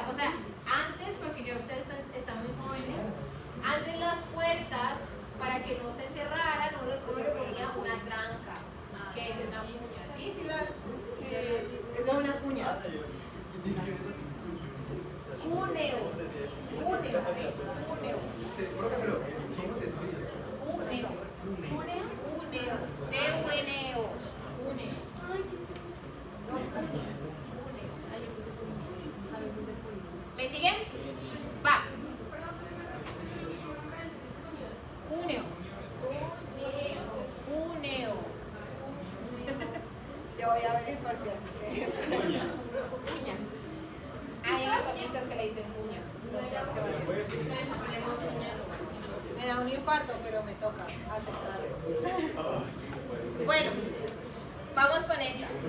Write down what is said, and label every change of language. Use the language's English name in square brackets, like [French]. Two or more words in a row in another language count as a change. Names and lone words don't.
[Spanish] O sea, antes, porque ya ustedes están muy jóvenes, antes las puertas, para que no se cerraran, uno le ponía una tranca, que es una cuña. ¿Sí? ¿Sí esa es una cuña. Cuneo. Cuneo, sí. Cuneo. Pero somos Cuneo. Cuneo. C-U-N-E-O. Cuneo. No, cuneo. Cuneo. ¿Me siguen? Va. Cuneo. Cuneo. Yo voy a ver el parcial. Cuña. Hay anatomistas que le dicen cuña. Me da un infarto, pero me toca aceptarlo. Bueno, vamos con esta.